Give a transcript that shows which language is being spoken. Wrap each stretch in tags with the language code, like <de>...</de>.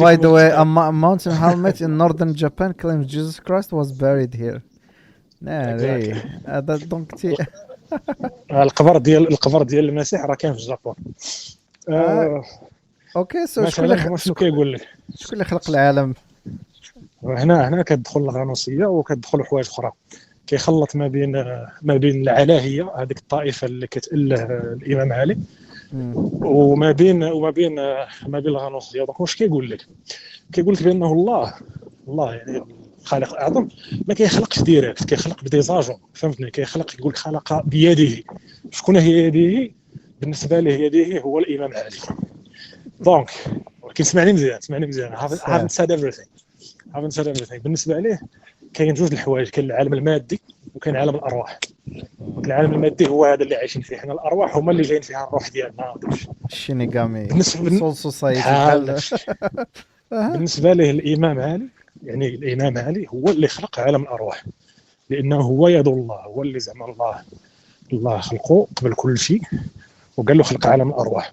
<en>By the way, a mountain helmet in northern Japan claims Jesus Christ was buried here.</en> <ar>هذا دونك القبر ديال المسيح راه كاين في الجابون. اوكي، شنو كيقول لك؟ شكون اللي خلق العالم؟ هنا كتدخل الغنوصيه وكتدخل حوايج اخرى. كيخلط ما بين العلاهيه، هذيك الطائفه اللي كتأله الامام علي، وما بين الغنوصيه. دونك واش كيقول لك بانه الله يعني خالق اعظم، ما كيخلقش ديريكت، كيخلق بديزاجون. فهمتني؟ كيخلق، يقول خلق بيده. شكون هي يده؟ بالنسبه له يده هو الامام علي. دونك ولكن سمعني مزيان.</ar> <en>haven't said everything.</en> <ar>بالنسبه ليه كاين جوج الحوايج، كاين العالم المادي وكاين عالم الارواح. العالم المادي هو هذا اللي عايشين فيه حنا، الارواح هما اللي جايين فيها الروح ديالنا. الشينيغامي سول سوسايتي. بالنسبه ليه الامام علي هو اللي خلق عالم الارواح، لانه هو يد الله، هو اللي زعما الله خلقه قبل كل شيء وقال له خلق عالم الارواح.</ar>